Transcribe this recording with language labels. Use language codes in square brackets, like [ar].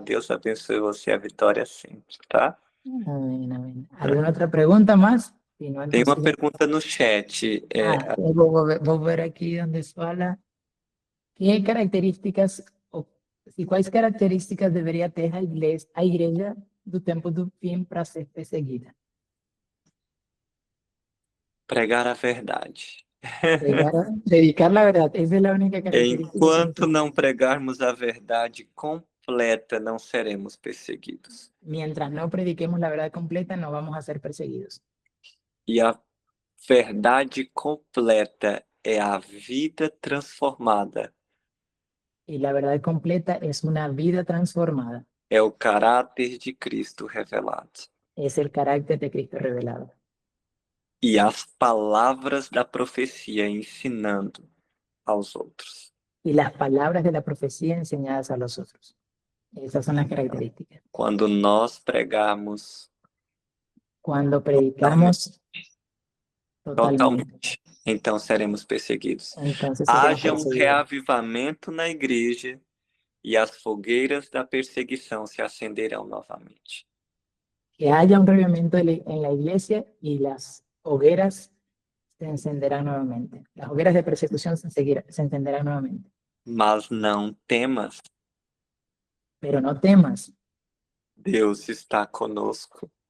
[pt] Deus abençoe você, a vitória sempre, tá? [es] Amén, amén. ¿Alguna otra pregunta más? Si no, [pt] Tem uma [es] entonces- [pt] pergunta no chat. [es] Voy a ver aquí donde fala. ¿Qué características [pt] E quais características deveria ter a igreja do tempo do fim para ser perseguida? Pregar a verdade. [es] Predicar la verdad, esa es la única característica. [pt] Enquanto não pregarmos a verdade completa, não seremos perseguidos. [es] Mientras no prediquemos la verdad completa, no vamos a ser perseguidos. [pt] E a verdade completa é a vida transformada. [es] Y la verdad completa es una vida transformada. [pt] É o caráter de Cristo revelado. [es] Es el carácter de Cristo revelado. [pt] E as palavras da profecia ensinando aos outros. [es] Y las palabras de la profecía enseñadas a los otros. Esas son las características. [pt] Quando nós pregarmos [es] Cuando predicamos [pt] totalmente, então seremos perseguidos. [es] entonces seremos [pt] Haja um [es] perseguidos. [pt] reavivamento na igreja e as fogueiras da perseguição se acenderão novamente. [es] Que haya un revivimiento en la iglesia y las hogueras se encenderán nuevamente. Las hogueras de persecución se encenderán nuevamente. [pt] Mas não temas, [es] Pero no temas, [pt] Deus está conosco